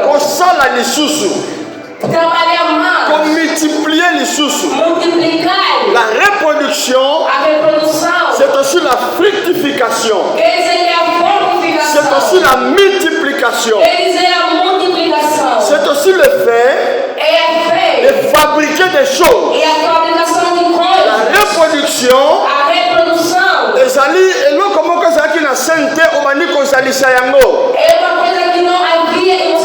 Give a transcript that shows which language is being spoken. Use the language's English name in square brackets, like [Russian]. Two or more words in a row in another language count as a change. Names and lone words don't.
[Lingala] Kosala lisusu. [Portuguese] Trabalhar mais. [French] Pour multiplier lisusu. [Portuguese] Multiplicar. [French] La reproduction. [Portuguese] A reprodução. [French] C'est aussi la fructification. C'est aussi la multiplication. C'est aussi le fait de fabriquer des choses. La reproduction. [Lingala] ezali eloko moko ezalaki na sainte obandi kozalisa yango.